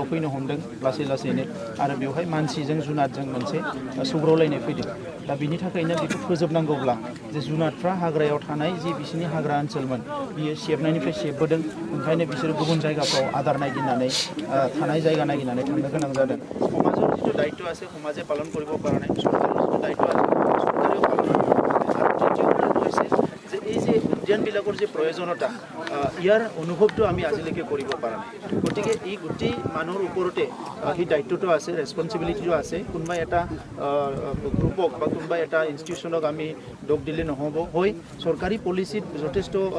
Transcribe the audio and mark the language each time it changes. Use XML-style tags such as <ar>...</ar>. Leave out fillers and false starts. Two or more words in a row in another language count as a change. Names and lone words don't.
<brx>फैनो हमदों लासै लासैनो आरो बेवहाय मानसिजों जुनादजों मोनसे सौग्रावलायनाय फैदों दा बिनि थाखायनो बेखौ फोजोबनांगौब्ला जे जुनादफ्रा हाग्रायाव थानाय जि बिसोरनि हाग्रा ओनसोलमोन बियो सेबनायनिफ्राय सेबबोदों ओंखायनो बिसोरो गुबुन जायगाफ्राव आदार नागिरनानै थानाय जायगा नागिरनानै थांनो गोनां जादों</brx> <as>সমাজৰ যিটো দায়িত্ব আছে সমাজে পালন কৰিব পৰা নাই চৰকাৰৰ যিটো দায়িত্ব আছে চৰকাৰেও পালন কৰিব পৰা নাই আৰু তৃতীয় কথাটো হৈছে যে এই যে উদ্যানবিলাকৰ যে প্ৰয়োজনীয়তা ইয়াৰ অনুভৱটো আমি আজিলৈকে কৰিব পৰা নাই গতিকে এই গোটেই মানুহৰ ওপৰতে সেই দায়িত্বটো আছে ৰেছপনচিবিলিটিটো আছে কোনোবাই এটা গ্ৰুপক বা কোনোবাই এটা ইনষ্টিটিউশ্যনক আমি দোষ দিলে নহ'ব হয় চৰকাৰী পলিচিত যথেষ্ট</as>